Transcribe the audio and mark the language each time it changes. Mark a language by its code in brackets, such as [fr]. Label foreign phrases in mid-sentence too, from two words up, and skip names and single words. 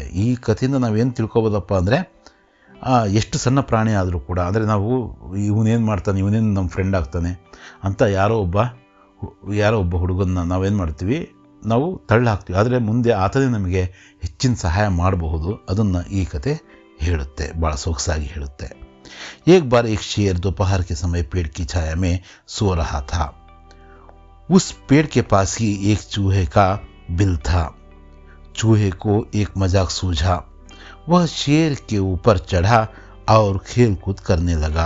[kn] ಈ ಕಥೆಯಿಂದ ನಾವೇನು ತಿಳ್ಕೊಬೋದಪ್ಪ ಅಂದರೆ, ಎಷ್ಟು ಸಣ್ಣ ಪ್ರಾಣಿ ಆದರೂ ಕೂಡ, ಅಂದರೆ ನಾವು ಇವನೇನು ಮಾಡ್ತಾನೆ, ಇವನೇನು ನಮ್ಮ ಫ್ರೆಂಡ್ ಆಗ್ತಾನೆ ಅಂತ ಯಾರೋ ಒಬ್ಬ ಹುಡುಗನ್ನ ನಾವೇನು ಮಾಡ್ತೀವಿ, ನಾವು ತಳ್ಳಿ ಹಾಕ್ತೀವಿ. ಆದರೆ ಮುಂದೆ ಆತನೇ ನಮಗೆ ಹೆಚ್ಚಿನ ಸಹಾಯ ಮಾಡಬಹುದು. ಅದನ್ನು ಈ ಕತೆ ಹೇಳುತ್ತೆ, ಭಾಳ ಸೊಗಸಾಗಿ ಹೇಳುತ್ತೆ. [hi] एक बार एक शेर दोपहर के समय पेड़ की छाया में सो रहा था. उस पेड़ के पास ही एक चूहे का बिल था. चूहे को एक मजाक सूझा. वह शेर के ऊपर चढ़ा और खेल कूद करने लगा.